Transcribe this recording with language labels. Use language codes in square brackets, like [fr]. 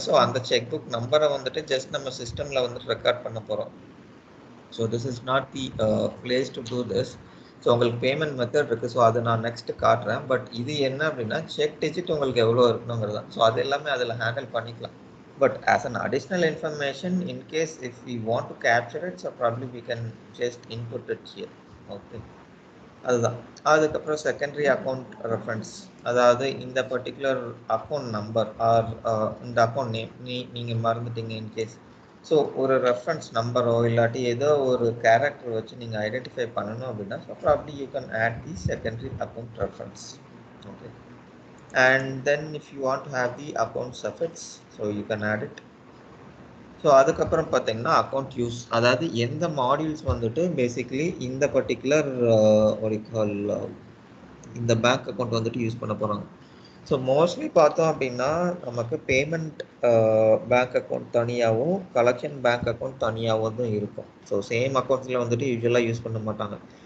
[ta] So அந்த check book நம்பரை வந்துட்டு ஜஸ்ட் நம்ம சிஸ்டமில் வந்துட்டு ரெக்கார்ட் பண்ண போகிறோம். [en] So this is not the place to do this. So [ta] உங்களுக்கு பேமெண்ட் மெத்தட் இருக்குது. [en] so [ta] அதை நான் நெக்ஸ்ட் காட்டுறேன். பட் இது என்ன அப்படின்னா செக் டிஜிட் உங்களுக்கு எவ்வளோ இருக்கணுங்கிறது தான். ஸோ அது எல்லாமே அதில் ஹேண்டில் பண்ணிக்கலாம். [en] But as an additional information, in case if we want to capture it, so probably we can just input it here. [ta] Okay, அதுதான். அதுக்கப்புறம் செகண்டரி அக்கௌண்ட் ரெஃபரன்ஸ், அதாவது இந்த பர்டிகுலர் அக்கௌண்ட் நம்பர் ஆர் இந்த account name நீங்கள் மறந்துட்டீங்க in case, so ஒரு reference நம்பரோ இல்லாட்டி ஏதோ ஒரு கேரக்டர் வச்சு நீங்கள் ஐடென்டிஃபை பண்ணணும் அப்படின்னா so [en] Probably you can add the secondary account reference. Okay, and then if you want to have the account suffix, so you can add it. [ta] So அதுக்கப்புறம் பார்த்தீங்கன்னா அக்கௌண்ட் யூஸ், அதாவது எந்த மாடியூல்ஸ் வந்துட்டு basically இந்த particular ஒரு கால் இந்த bank account வந்துட்டு use பண்ண போகிறாங்க. ஸோ மோஸ்ட்லி பார்த்தோம் அப்படின்னா நமக்கு பேமெண்ட் பேங்க் அக்கௌண்ட் தனியாகவும் கலெக்ஷன் பேங்க் அக்கௌண்ட் தனியாகவும் தான் இருக்கும். ஸோ சேம் அக்கௌண்ட்ஸில் வந்துட்டு யூஸ்வலாக யூஸ் பண்ண மாட்டாங்க.